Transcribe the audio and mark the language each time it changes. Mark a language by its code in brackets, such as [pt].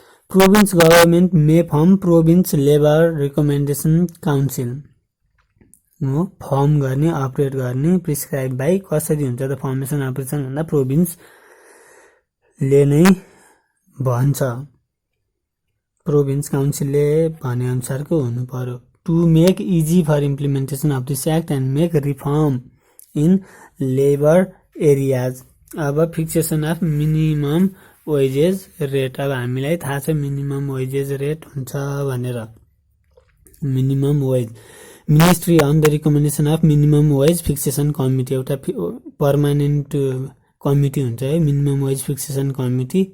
[ne] Province government मे form province labour recommendation council हो, form गर्ने अपरेट गर्ने प्रिस्क्राइब बाई कसरी हुन्छ त फर्मेसन अपरेसन भन्दा प्रोभिन्सले नै भन्छ, प्रोभिन्स काउन्सिलले भने अनुसारको हुनु पर्यो। [en] To make easy for implementation of this act and make reform in labour areas. [ne] अब [en] fixation of minimum wages rate, [ne] अब हामीलाई थाहा छ मिनिमम वेजेस रेट हुन्छ भनेर। Minimum wage ministry on the recommendation of minimum wage fixation committee, एउटा permanent committee हुन्छ है मिनिमम वेज फिक्सेसन कमिटी।